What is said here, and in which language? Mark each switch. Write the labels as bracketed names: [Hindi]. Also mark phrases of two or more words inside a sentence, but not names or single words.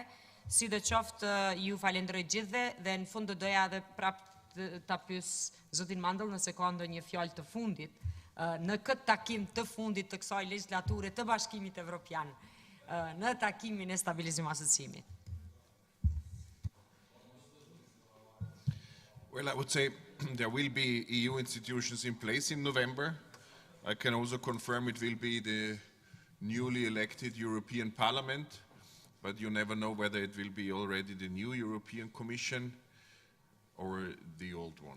[Albanian] Si dhe qoftë ju falenderoj gjithve dhe në fund do doja edhe prap ta pyes zotin Mandel nëse ka ndonjë fjalë të fundit në këtë takim të fundit të kësaj legjislature të Bashkimit Evropian në takimin e stabilizim asociimit. [English] Well, I would say there will be EU institutions in place in November. I can also confirm it will be the newly elected European Parliament, but you never know whether it will be already the new European Commission or the old one.